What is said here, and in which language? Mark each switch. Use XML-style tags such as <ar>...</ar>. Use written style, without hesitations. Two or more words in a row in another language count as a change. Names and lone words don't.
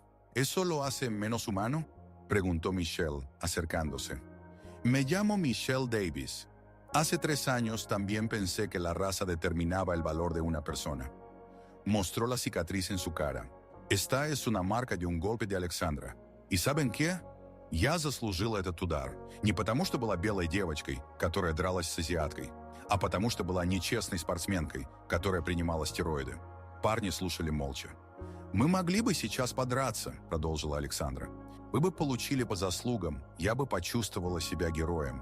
<es>¿Eso lo hace menos humano?», preguntó Michelle, acercándose. «Me llamo Michelle Davis. Hace 3 años también pensé que la raza determinaba el valor de una persona». Mostró la cicatriz en su cara. «Esta es una marca de un golpe de Alexandra. ¿Y saben qué?</es> <ru>Я заслужила этот удар. Не потому, что была белой девочкой, которая дралась с азиаткой, а потому, что была нечестной спортсменкой, которая принимала стероиды». Парни слушали молча. «Мы могли бы сейчас подраться», — продолжила Александра. «Вы бы получили по заслугам, я бы почувствовала себя героем.</ru>